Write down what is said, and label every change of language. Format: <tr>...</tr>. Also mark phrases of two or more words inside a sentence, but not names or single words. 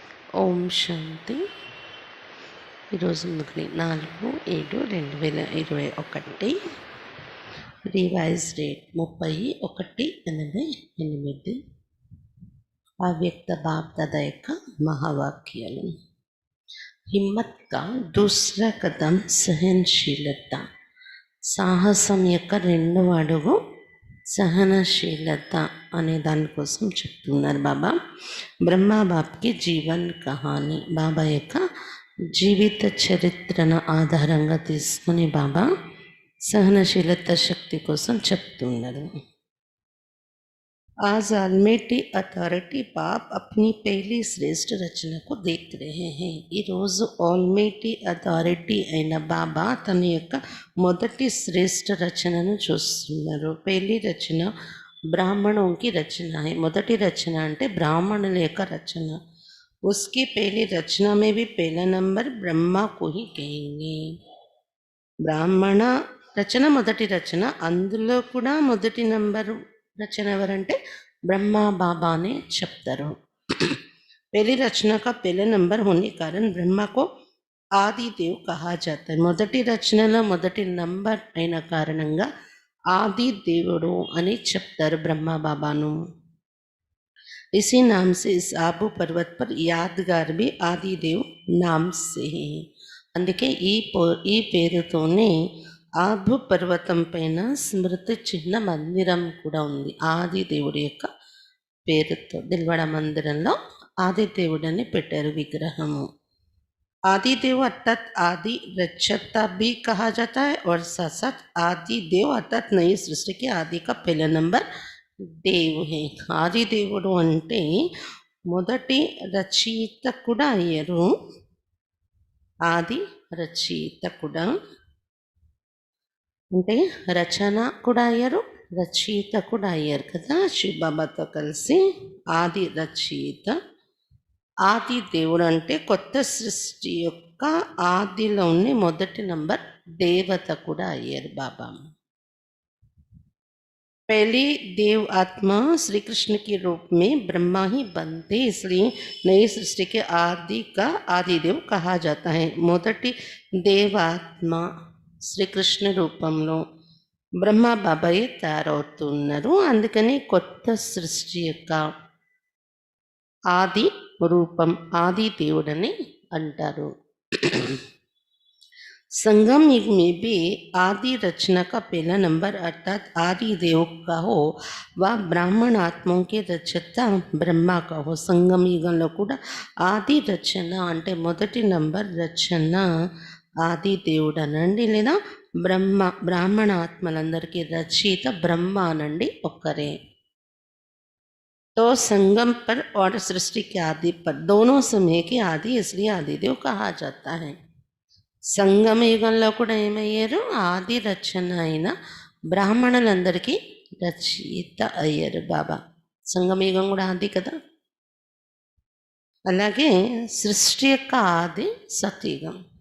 <te>ఓం శాంతి. ఈరోజు మురళి 4/7/2021. రివైజ్ డేట్ 31/8. అవ్యక్త బాప్దాద యొక్క మహావాక్యాలు.</te> <hi>हिम्मत का दूसरा कदम सहनशीलता.</hi> <te>సాహసం యొక్క రెండవ అడుగు సహనశీలత అనే దానికోసం చెప్తున్నారు బాబా.</te> <hi>ब्रह्मा बाप की जीवन कहानी,</hi> <te>బాబా యొక్క జీవిత చరిత్రను ఆధారంగా తీసుకుని బాబా సహనశీలత శక్తి కోసం చెప్తున్నారు.</te> <hi>आज आलमेटी अथॉरिटी बाप अपनी पहली श्रेष्ठ रचना को देख रहे हैं.</hi> <te>ఈరోజు ఆల్మేటీ అథారిటీ అయిన బాబా తన యొక్క మొదటి శ్రేష్ఠ రచనను చూస్తున్నారు.</te> <hi>पहली रचना ब्राह्मणों की रचना है.</hi> <te>మొదటి రచన అంటే బ్రాహ్మణుల యొక్క రచన.</te> <hi>उसकी पहली रचना में भी पहला नंबर ब्रह्मा को ही कहेंगे.</hi> <te>బ్రాహ్మణ రచన మొదటి రచన, అందులో కూడా మొదటి నంబరు रचना ఎవరంటే</te> <hi>ब्रह्मा बाबा ने</hi> <te>చెప్తారు.</te> <hi>पहली रचना का पहला नंबर होने कारण ब्रह्मा को आदि देव कहा जाता है.</hi> <te>మొదటి రచనలో మొదటి నంబర్ అయిన కారణంగా ఆది దేవుడు అని చెప్తారు బ్రహ్మా బాబాను.</te> <hi>इसी नाम से इस आबू पर्वत पर यादगार भी आदि देव नाम से है.</hi> <te>అందుకే ఈ పేరుతోనే ఆబు పర్వతం పైన స్మృతి చిహ్న మందిరం కూడా ఉంది. ఆది దేవుడి యొక్క పేరుతో దిల్వాడ మందిరంలో ఆది దేవుడని పెట్టారు విగ్రహము.</te> <hi>आदि देव अर्थात आदि रचता भी कहा जाता है और साथ साथ आदि देव अर्थात नई सृष्टि के आदि का पहला नंबर देव है.</hi> <te>आदि దేవుడు అంటే మొదటి రచయిత కూడా అయ్యారు. ఆది రచయిత కూడా అంటే రచన కూడా అయ్యారు, రచయిత కూడా అయ్యారు కదా శివబాబాతో కలిసి. ఆది రచయిత, ఆది దేవుడు అంటే కొత్త సృష్టి యొక్క ఆదిలోని మొదటి నంబర్ దేవత కూడా అయ్యారు బాబా.</te> <hi>पहले देव आत्मा श्री कृष्ण के रूप में ब्रह्मा ही बनते, इसलिए नई सृष्टि के आदि का आदि देव कहा जाता है.</hi> <te>మొదటి దేవాత్మ శ్రీకృష్ణ రూపంలో బ్రహ్మ బాబాయ్ తయారవుతున్నారు. అందుకని కొత్త సృష్టి యొక్క ఆది రూపం ఆది దేవుడని అంటారు.</te> <hi>संगम युग में भी आदि रचना का पहला नंबर अर्थात आदि देव का हो व ब्राह्मण आत्माओं के रचता ब्रह्मा का हो.</hi> <te>संगम युगంలో కూడా ఆది రచన అంటే మొదటి నంబర్ రచన ఆది దేవుడు అనండి, లేదా బ్రాహ్మణ ఆత్మలందరికీ రచయిత బ్రహ్మ అనండి ఒక్కరే.</te> <hi>तो संगम पर और सृष्टि के आदि पर दोनों समय के आदि, इसलिए आदिदेव कहा जाता है.</hi> <te>సంగమ యుగంలో కూడా ఏమయ్యారు? ఆది రచన అయిన బ్రాహ్మణులందరికీ రచయిత అయ్యారు బాబా. సంగమ యుగం కూడా ఆది కదా. అలాగే సృష్టి యొక్క ఆది సతయుగం.</te>